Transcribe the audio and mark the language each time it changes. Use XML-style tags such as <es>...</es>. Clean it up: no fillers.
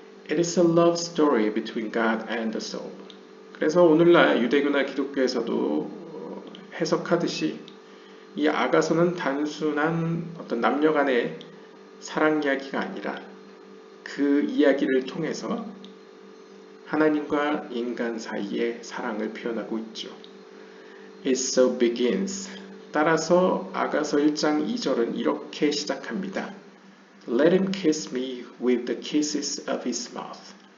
<en>It is a love story between God and the soul.</en> <ko>그래서 오늘날 유대교나 기독교에서도 해석하듯이 이 아가서는 단순한 어떤 남녀 간의 사랑 이야기가 아니라 그 이야기를 통해서 하나님과 인간 사이의 사랑을 표현하고 있죠.</ko> <en>It so begins.</en> <ko>따라서 아가서 1장 2절은 이렇게 시작합니다.</ko> <en>Let him kiss me with the kisses of his mouth.</en>